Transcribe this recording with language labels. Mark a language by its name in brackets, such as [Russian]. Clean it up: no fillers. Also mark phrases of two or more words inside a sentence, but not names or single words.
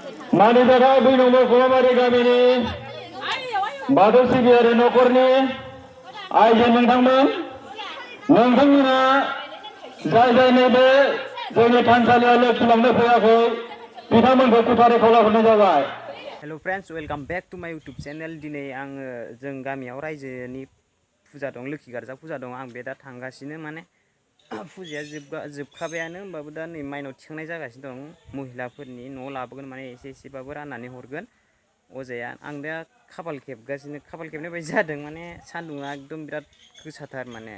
[Bodo] मानिजाथाव 2 नम्बर खमाबारि गामिनि बाथौ सिबियारि न'खरनि आइजो नोंथांमोना जाय नैबे जोंनि थानसालियाव लोखि लांनो फैयाखै बिथांमोनखौ खुथारै खावलायहरनाय जाबाय। [English] Hello friends, welcome back to my YouTube channel. [Bodo] दिनै आङो जों गामियाव रायजोनि फुजा दं, लोखि गार्जा फुजा दं। आं बे दा थांगासिनो, माने फुजाया जोबखाबायानो, होमबाबो दा नै माइनाव थिखांनाय जागासिनो दं। महिलाफोरनि न'आव लाबोगोन, माने एसेबाबो राननानै हरगोन अजाया। आं दा खाफाल खेबनाय बायदि जादों, माने सान्दुङा एकदम बिराद गोसाथार माने।